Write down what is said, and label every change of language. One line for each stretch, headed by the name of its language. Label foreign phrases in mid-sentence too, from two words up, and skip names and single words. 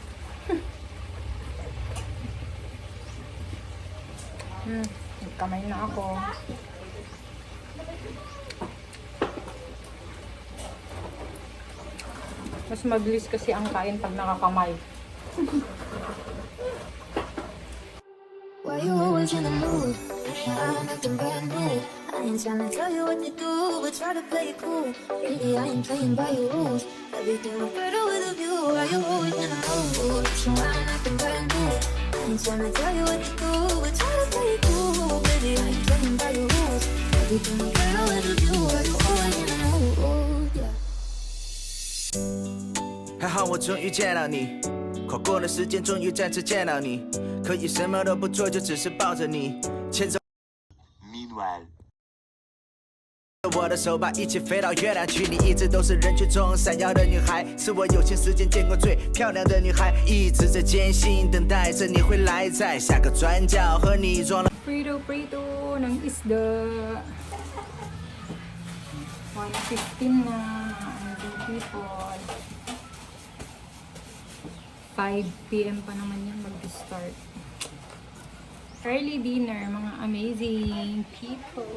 Filipino: Kamay na ako. Mas mabilis kasi ang kain pag nakakamay.
English: Why you always in the mood? I'm acting brand new. I ain't trying to tell you what to do, but try to play it cool. Really, I ain't playing by your rules. Everything look better with a view. Why you always in the mood? I'm acting brand new. I ain't trying to tell you what to do, but try to play it cool. Baby, I ain't playing by your rules. Everything look better with a view. Why you always in the mood? Yeah.
Chinese: 还好我终于见到你，跨过了时间，终于再次见到你，可以什么都不做，就只是抱着你，牵着 Meanwhile. 我的手，把一起飞到月亮去。你一直都是人群中闪耀的女孩，是我有幸时间见过最漂亮的女孩，一直在艰辛等待着你会来，在下个转角和你撞了。
Filipino: Prito ng isda. 1:15 na,
English: amazing people.
Filipino: 5 PM pa naman yan mag-start.
English: Early dinner,
Filipino: mga
English: amazing people.